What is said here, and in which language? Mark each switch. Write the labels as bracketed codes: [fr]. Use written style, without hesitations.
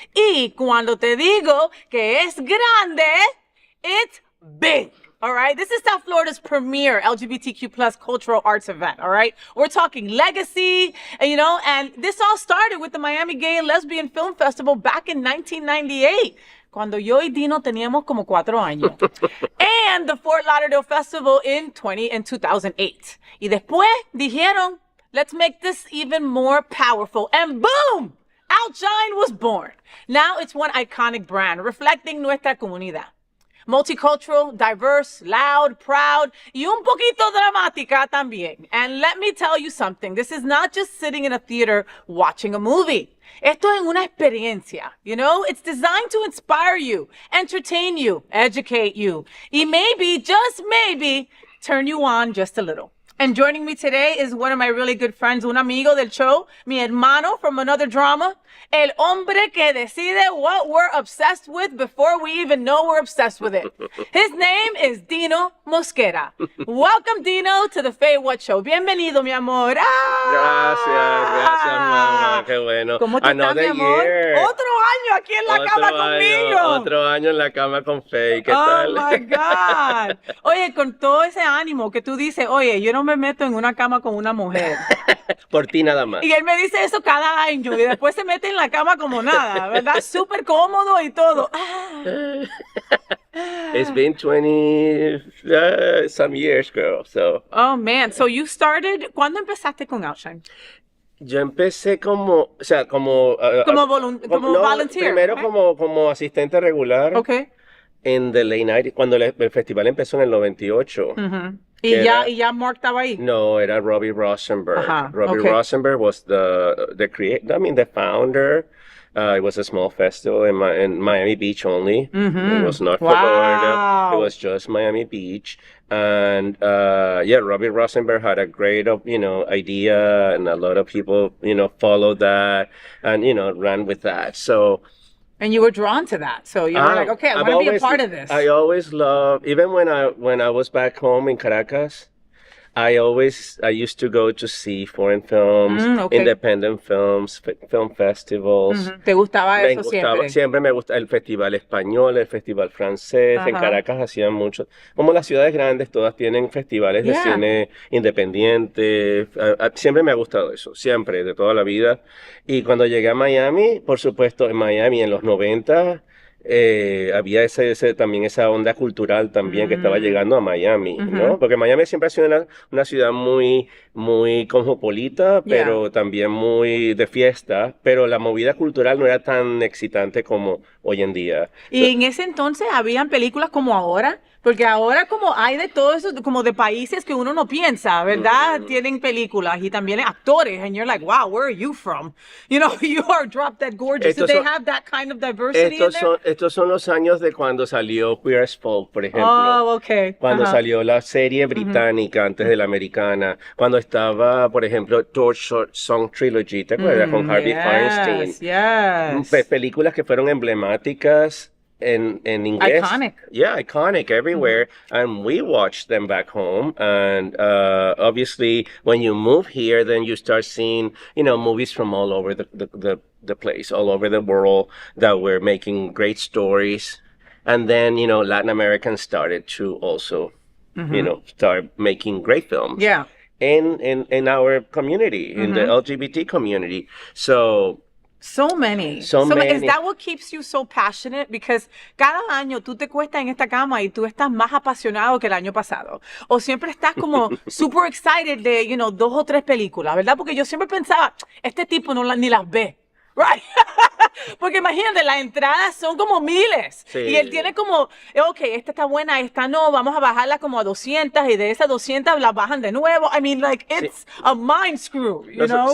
[es] Y cuando te digo que es grande, [en] it's big. All right, this is South Florida's premier LGBTQ plus cultural arts event. All right, we're talking legacy, and this all started with the Miami Gay and Lesbian Film Festival back in 1998. [es] Cuando yo y Dino teníamos como 4 años. [en] And the Fort Lauderdale Festival in 2008. [es] Y después dijeron, [en] let's make this even more powerful. And boom! Outshine was born. Now it's one iconic brand reflecting [es] nuestra comunidad. [en] Multicultural, diverse, loud, proud, [es] y un poquito dramática también. [en] And let me tell you something. This is not just sitting in a theater watching a movie. [es] Esto es una experiencia, [en] It's designed to inspire you, entertain you, educate you, [es] y [en] maybe, just maybe, turn you on just a little. And joining me today is one of my really good friends, [es] un amigo del show, mi hermano [en] from another drama, [es] el hombre que decide [en] what we're obsessed with before we even know we're obsessed with it. His name is Dino Mosquera. Welcome, Dino, to the FayWhat show. [es] Bienvenido, mi amor. Gracias, mamá. Qué bueno. ¿Cómo tú estás, mi amor? [en] Year. [es] Otro año aquí en la cama conmigo. Otro año en la cama con Faye. ¿Qué [en] Oh, [es] tal? [en] my God. [es] Oye, con todo ese ánimo que tú dices, oye, yo no me meto en una cama con una mujer. Por ti nada más. Y él me dice eso cada año y después se mete en la cama como nada, ¿verdad? Súper cómodo y todo. [en] It's been 20 some years, girl. So. Oh, man. So you started, [es] ¿cuándo empezaste con Outshine? Yo empecé como [en] volunteer. [es] Primero [en] okay. [es] como asistente regular. [en] Okay. [es] En The Late Night, cuando el festival empezó en el 98. Uh-huh. ¿Y Mark estaba ahí? No, era Robbie Rosenberg. Uh-huh. [en] Robbie Rosenberg was the founder. It was a small festival in Miami Beach only. Mm-hmm. It was not for Florida. It was just Miami Beach. And Robbie Rosenberg had a great idea, and a lot of people followed that and ran with that. So. And you were drawn to that, so you were like, okay, I want to be a part of this. I always loved, even when I was back home in Caracas, I used to go to see foreign films, independent films, film festivals. [es] Mm-hmm. ¿Te gustaba eso siempre? Siempre me gusta el festival español, el festival francés. En Caracas hacían mucho. Como las ciudades grandes, todas tienen festivales de cine independiente. Siempre me ha gustado eso, siempre, de toda la vida. Y cuando llegué a Miami, por supuesto, en Miami en los 90, había también esa onda cultural también que estaba llegando a Miami, ¿no? Porque Miami siempre ha sido una ciudad muy, muy cosmopolita, pero también muy de fiesta, pero la movida cultural no era tan excitante como hoy en día. Y en ese entonces habían películas como ahora, porque ahora como hay de todo eso, como de países que uno no piensa, ¿verdad? Tienen películas y también actores, [en] and you're like, wow, where are you from? You are drop dead gorgeous. Do they have that kind of diversity in there? [es] Estos son los años de cuando salió Queer as Folk, por ejemplo. [en] Oh, okay. [es] Cuando salió la serie británica antes de la americana. Cuando estaba, por ejemplo, Short Song Trilogy, ¿te acuerdas? Con Harvey Feinstein. [en] Yes. [es] Películas que fueron emblemáticas en inglés. [en] Iconic. Yeah, iconic everywhere. And we watched them back home. And obviously, when you move here, then you start seeing, movies from all over the place, all over the world, that were making great stories. And then, Latin Americans started to also, start making great films. Yeah. In our community, in the LGBT community. So many. Is that what keeps you so passionate? Because [es] cada año tú te cuestas en esta cama y tú estás más apasionado que el año pasado. O siempre estás como [en] super excited [es] de, 2 o 3 películas, ¿verdad? Porque yo siempre pensaba, este tipo ni las ve. [en] Right. [es] Porque imagínate, las entradas son como miles. Sí. Y él tiene como, esta está buena, esta no, vamos a bajarla como a 200 y de esas 200 las bajan de nuevo. [en] I mean, like, it's a mind screw, you know?